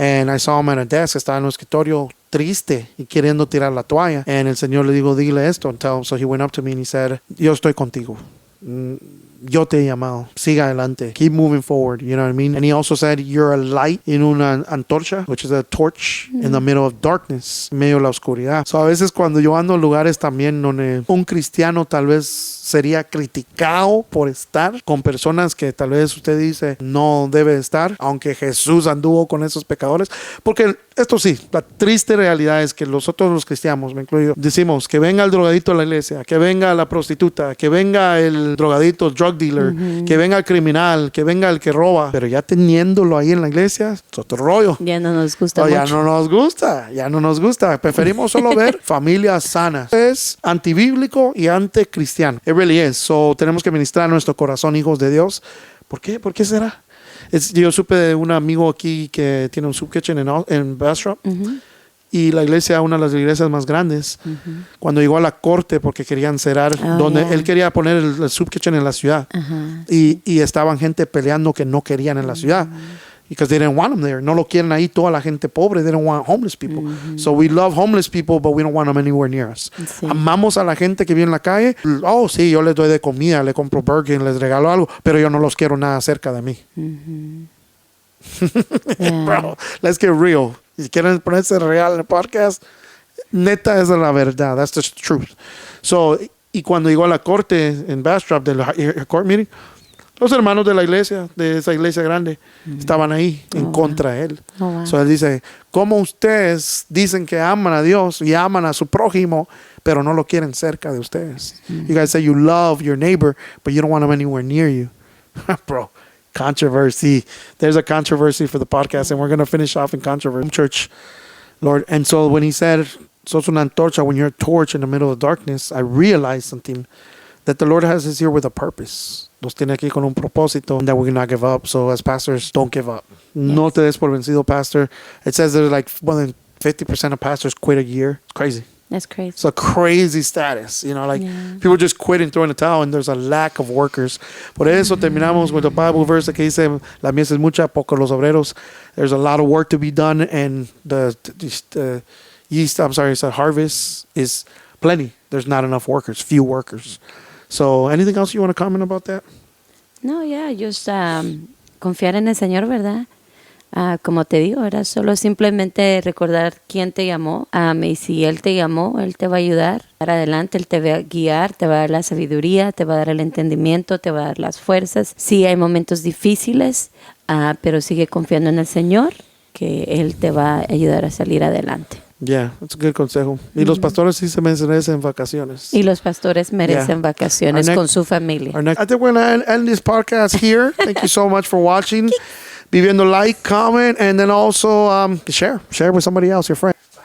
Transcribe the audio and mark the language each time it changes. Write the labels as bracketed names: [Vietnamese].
[English] And I saw him at a desk, [Spanish] estaba en un escritorio triste y queriendo tirar la toalla. [English] And [Spanish] el Señor le dijo, dile esto, [English] and tell him. So he went up to me and he said, [Spanish] yo estoy contigo. Yo te he llamado. Siga adelante. [English] Keep moving forward. You know what I mean? And he also said, you're a light in [Spanish] una antorcha, [English] which is a torch in the middle of darkness, [Spanish] en medio de la oscuridad. So a veces cuando yo ando en lugares también donde un cristiano tal vez sería criticado por estar con personas que tal vez usted dice no debe estar, aunque Jesús anduvo con esos pecadores. Porque esto sí, la triste realidad es que nosotros los cristianos, me incluyo, decimos que venga el drogadito a la iglesia, que venga la prostituta, que venga el drogadito, el drug dealer, que venga el criminal, que venga el que roba, pero ya teniéndolo ahí en la iglesia, es otro rollo. Ya no nos gusta Ya mucho. no nos gusta. Preferimos solo ver familias sanas. Es antibíblico y anticristiano. [English] It really is. [Spanish] So, tenemos que ministrar nuestro corazón, hijos de Dios. ¿Por qué? ¿Por qué será? Yo supe de un amigo aquí que tiene un soup kitchen en Bastrop. Y la iglesia, una de las iglesias más grandes, cuando llegó a la corte porque querían cerrar, él quería poner el soup kitchen en la ciudad. Y estaban gente peleando que no querían en la ciudad. [English] Because they didn't want them there. [Spanish] No lo quieren ahí toda la gente pobre. [English] They don't want homeless people. So we love homeless people, but we don't want them anywhere near us. [Spanish] Sí. Amamos a la gente que vive en la calle. Oh, sí, yo les doy de comida, le compro burger, les regalo algo, pero yo no los quiero nada cerca de mí. [English] Bro, let's get real. [Spanish] Si quieren ponerse real en el podcast, neta, esa es la verdad. [English] That's the truth. [Spanish] So, y cuando llegó a la corte en Bastrop, del court meeting, los hermanos de la iglesia, de esa iglesia grande, estaban ahí en contra de él. So él dice, ¿cómo ustedes dicen que aman a Dios y aman a su prójimo, pero no lo quieren cerca de ustedes? [English] You guys say you love your neighbor, but you don't want him anywhere near you. Bro, controversy. There's a controversy for the podcast, and we're going to finish off in controversy. Church, Lord. And so when he said, [Spanish] sos una antorcha, [English] when you're a torch in the middle of darkness, I realized something, that the Lord has us here with a purpose. [Spanish] Nos tiene aquí con un propósito, [English] that we not give up. So as pastors, don't give up. Yes. [Spanish] No te des por vencido, pastor. [English] It says there's like more than 50% of pastors quit a year. It's crazy. That's crazy. It's a crazy status. People just quit and throw in the towel, and there's a lack of workers. [Spanish] Por eso terminamos [English] with the Bible verse [Spanish] que dice, la mies es mucha, pocos los obreros. [English] There's a lot of work to be done, and the harvest is plenty. There's not enough workers, few workers. So, anything else you want to comment about that? [Spanish] No, just confiar en el Señor, ¿verdad? Como te digo, era solo simplemente recordar quién te llamó. Y si Él te llamó, Él te va a ayudar para adelante, Él te va a guiar, te va a dar la sabiduría, te va a dar el entendimiento, te va a dar las fuerzas. Sí, hay momentos difíciles, pero sigue confiando en el Señor, que Él te va a ayudar a salir adelante. [English] Yeah, that's a good consejo. [Spanish] Y los pastores sí se merecen vacaciones. Y los pastores merecen vacaciones con su familia. [English] I think we're going to end this podcast here. Thank you so much for watching. Be viendo, like, comment, and then also share with somebody else, your friend.